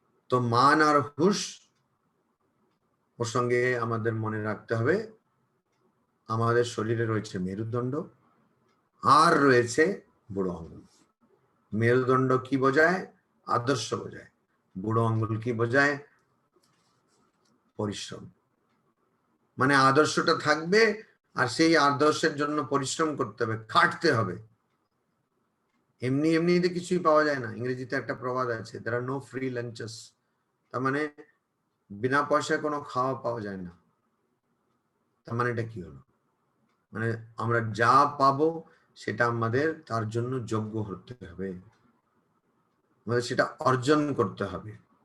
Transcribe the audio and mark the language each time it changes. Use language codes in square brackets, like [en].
[bn] তো মান আর হুশ ওর সঙ্গে আমাদের মনে রাখতে হবে আমাদের শরীরে রয়েছে মেরুদণ্ড আর রয়েছে বুড়ো আঙ্গুল। মেরুদণ্ড কি বোঝায়? আদর্শ বোঝায়। বুড়ো আঙ্গুল কি বোঝায়? পরিশ্রম। মানে আদর্শটা থাকবে আর সেই আদর্শের জন্য পরিশ্রম করতে হবে, খাটতে হবে। এমনি এমনিতে কিছুই পাওয়া যায় না। ইংরেজিতে একটা প্রবাদ আছে, [en] there are no free lunches। [bn] তার মানে বিনা পয়সায় কোনো খাওয়া পাওয়া যায় না। তার মানে এটা কি হলো? মানে আমরা যা পাবো সেটা আমাদের তার জন্য যোগ্য হতে হবে, আমাদের সেটা অর্জন করতে হবে।